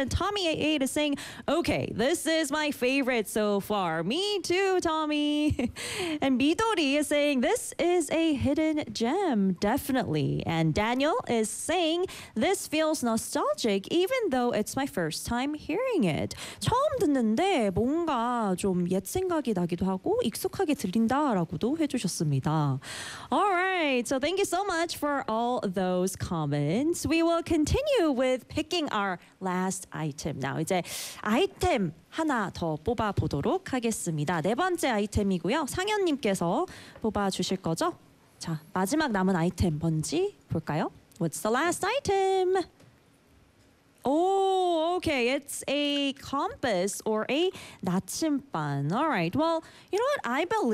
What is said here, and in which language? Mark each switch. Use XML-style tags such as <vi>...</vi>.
<en>And Tommy88 is saying, okay, this is my favorite so far. Me too, Tommy. And Midori is saying, this is a hidden gem, definitely. And Daniel is saying, this feels nostalgic, even though it's my first time hearing it.</en> <ko>처음 듣는데 뭔가 좀 옛 생각이 나기도 하고 익숙하게 들린다라고도 해주셨습니다.</ko> <en>All right, so thank you so much for all those comments. We will continue with picking our last item.</en> <ko>Now 이제 아이템 하나 더 뽑아보도록 하겠습니다. 네 번째 아이템이고요. 상현님께서 뽑아주실 거죠? 자, 마지막 남은 아이템 뭔지 볼까요?</ko> <en>What's the last item? Oh, okay. It's a compass or a 나침반. All right. Well, you know what? I believe.</en>